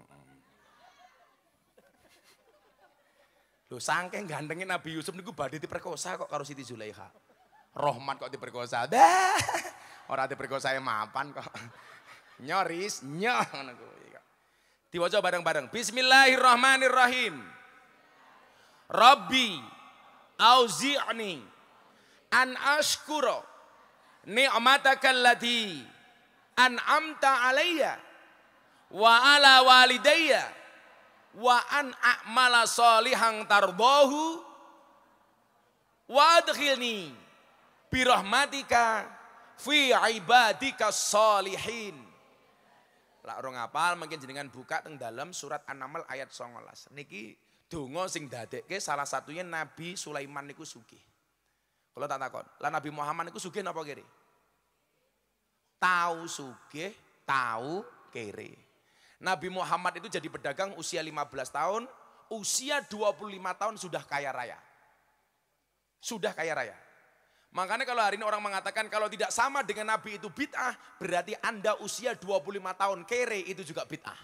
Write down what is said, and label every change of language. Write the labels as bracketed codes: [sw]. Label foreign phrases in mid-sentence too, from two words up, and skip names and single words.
[jv] Lho saking gantengnya Nabi Yusuf niku badhe diperkosa kok karo Siti Zulaikha. Rahmat kok diperkosa. Ora diperkosa mapan kok. Nyoris, nyoh ngono kuwi. Diwaca bareng-bareng. [ar] Bismillahirrahmanirrahim. رب أوزعني أن أشكر نعمتك التي أنعمت علي وعلى والدي وأن أعمل صالحا ترضاه وأدخلني برحمتك في عبادك الصالحين. [jv] Lak ora ngapal mungkin jenengan buka teng dalam surat An-Naml ayat 19. Niki donga sing dadekke salah satunya Nabi Sulaiman niku sugih. Kalau tak takon, lah Nabi Muhammad niku sugih napa kere? Tahu sugih, tahu kere. [id] Nabi Muhammad itu jadi pedagang usia 15 tahun, usia 25 tahun sudah kaya raya. Sudah kaya raya. Makanya kalau hari ini orang mengatakan kalau tidak sama dengan Nabi itu bid'ah, berarti Anda usia 25 tahun kere itu juga bid'ah.